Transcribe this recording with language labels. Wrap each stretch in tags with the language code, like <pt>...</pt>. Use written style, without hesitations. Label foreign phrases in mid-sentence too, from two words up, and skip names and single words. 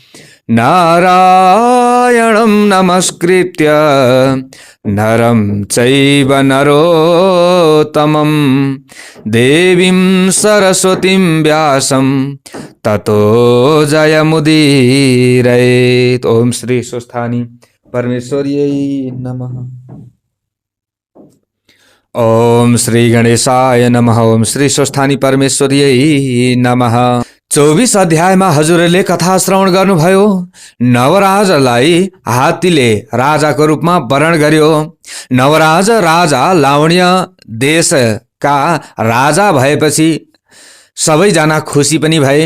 <sa>नारायणं नमस्कृत्य नरं चैव नरोत्तमं देवीं सरस्वतीं व्यासं ततो जयमुदीरयेत्। ओम श्री स्वस्थानी परमेश्वर्यै नमः। ओम श्री गणेशाय नमः। ओम श्री स्वस्थानी परमेश्वर्यै नमः।</sa> <ne>24 अध्यायमा हजुरले कथा श्रवण गर्नुभयो। नवराजलाई हात्तीले राजाको रूपमा वरण गर्यो। नवराज राजा लावण्य देशका राजा भएपछि सबैजना खुसी पनि भए।</ne>